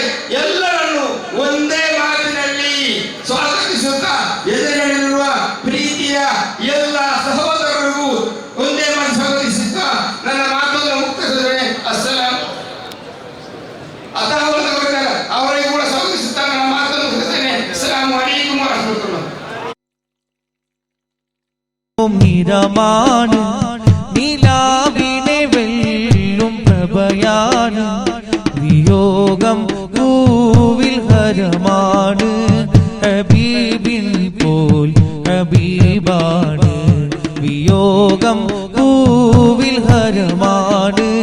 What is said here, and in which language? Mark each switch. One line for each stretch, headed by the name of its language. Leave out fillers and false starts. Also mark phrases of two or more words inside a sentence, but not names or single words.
Kannada: ಎಲ್ಲರನ್ನು ಒಂದೇ ಮಾತಿನಲ್ಲಿ ಸ್ವಾಗತಿಸುತ್ತಾ ಎದುರಿರುವ ಪ್ರೀತಿಯ ಎಲ್ಲ ಸಹೋದರರಿಗೂ ಒಂದೇ ಮಾತು ಸ್ವಾಗತಿಸುತ್ತಾ ನನ್ನ ಮಾತನ್ನು ಮುಕ್ತಿಸಿದರೆ ಅಸ್ಸಲಾಂ ಅವರಿಗೆ ಕೂಡ ಸ್ವಾಗತಿಸುತ್ತಾ ನನ್ನ ಮಾತನ್ನು ಮುಗಿಸ್ತೇನೆ.
Arabic: السلام عليكم ورحمة الله.
Malayalam: നിരമാണ് നിലാവിനെ വെല്ലും പ്രഭയാണ് വിയോഗം പൂവിൽ ഹരമാണ് ഹബീബിൻ പോൽ ഹബീബാണ് വിയോഗം പൂവിൽ ഹരമാണ്